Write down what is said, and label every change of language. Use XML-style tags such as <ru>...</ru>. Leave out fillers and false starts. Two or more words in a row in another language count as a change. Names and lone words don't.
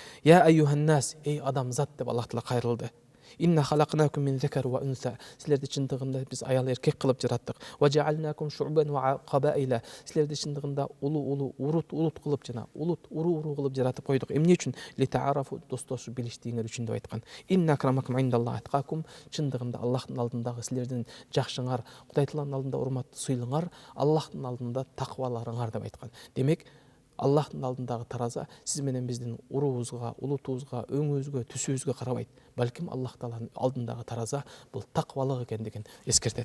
<ar>يا أيها الناس,</ar> <ky>эй адамзат деп Аллах Таала кайрылды.</ky> <ar>إنا خلقناكم من ذكر وأنثى,</ar> <ky>силерди чындыгында биз аял эркек кылып жараттык.</ky> <ar>وجعلناكم شعوبا وقبائل,</ar> <ky>силерди чындыгында улуу улут кылып жана уру кылып жаратып койдук. Эмне үчүн? Литаарафу, достошуп билиштиңер үчүн деп айткан.</ky> <ar>إن أكرمكم عند الله أتقاكم,</ar> <ky>чындыгында Аллахтын алдындагы силердин жакшыңар, Кудай Тааланын алдында урматтуу сыйлыңар, Аллахтын алдында такваларыңар деп айткан. Демек Аллахтын алдындагы тараза сиз менен биздин уруубузга, улутубузга, өңүбүзгө, түсүбүзгө карабайт. Балким Аллах Тааланын алдындагы тараза бул таквалык экендигин эскертет.</ky>